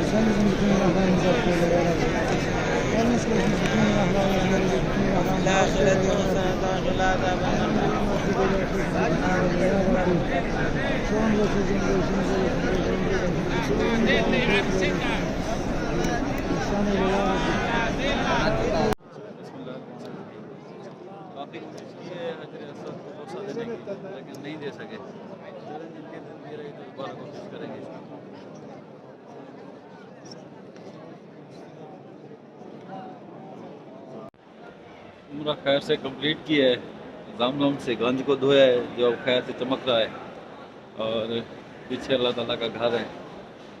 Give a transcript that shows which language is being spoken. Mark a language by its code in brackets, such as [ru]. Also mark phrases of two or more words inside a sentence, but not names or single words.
[tr] Sen bizim bütün günahlarımızı affeyle ya Rabbi. Yanlış geçmiş bütün günahlarımızı, bütün günahlarımızı affeyle ya Rabbi. Şu anda çocuğun görüşümüze İhsan eyle ya Rabbi. [hi] काफ़ी कोशिश की है हजर असवद को बोसा देने की, लेकिन नहीं दे सके। जिनके दिन दे रही तो दोबारा कोशिश करेंगे। उम्रा खैर से कंप्लीट की है, ज़मज़म से गंज को धोया है जो अब खैर से चमक रहा है, और पीछे अल्लाह ताला का घर है।